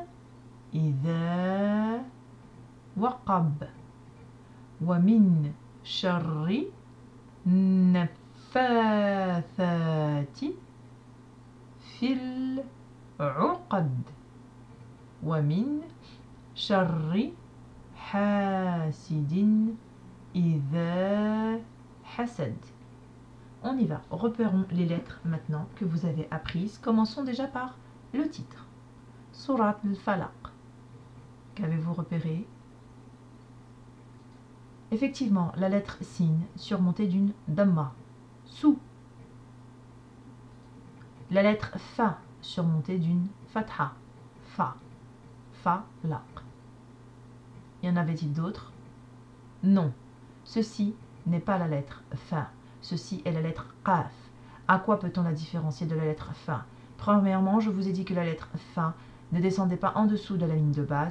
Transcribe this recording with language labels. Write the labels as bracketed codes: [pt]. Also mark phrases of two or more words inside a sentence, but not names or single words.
[ar] إذا وقب ومن شر النفاثات في العقد ومن شر حاسد إذا حسد. [fr] On y va. Repérons les lettres maintenant que vous avez apprises. Commençons déjà par le titre. Surat al-Falaq. Qu'avez-vous repéré? Effectivement, la lettre sin surmontée d'une damma. Sou. La lettre fa surmontée d'une fatha. Fa. Fa, laq. Y en avait-il d'autres? Non. Ceci n'est pas la lettre fa. Ceci est la lettre qaf. À quoi peut-on la différencier de la lettre fa? Premièrement, je vous ai dit que la lettre fa ne descendait pas en dessous de la ligne de base.